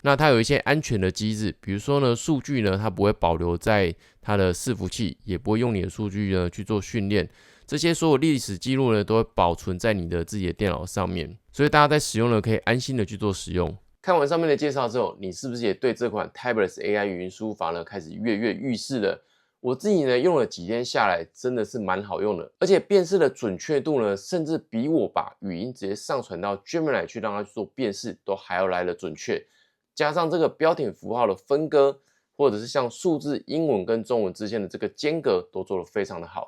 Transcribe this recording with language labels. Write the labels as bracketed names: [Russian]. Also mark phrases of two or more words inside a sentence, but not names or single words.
[Chinese] 那它有一些安全的機制，比如說呢，數據呢它不會保留在它的伺服器，也不會用你的數據呢去做訓練。這些所有歷史記錄呢都會保存在你的自己的電腦上面，所以大家在使用呢可以安心的去做使用。看完上面的介紹之後，你是不是也對這款 Typeless AI 語音輸入法呢開始躍躍欲試了？我自己呢用了幾天下來，真的是蠻好用的，而且辨識的準確度呢，甚至比我把語音直接上傳到 Gemini 去讓它去做辨識都還要來得準確。加上這個標點符號的分割，或者是像數字英文跟中文之間的這個間隔，都做得非常的好。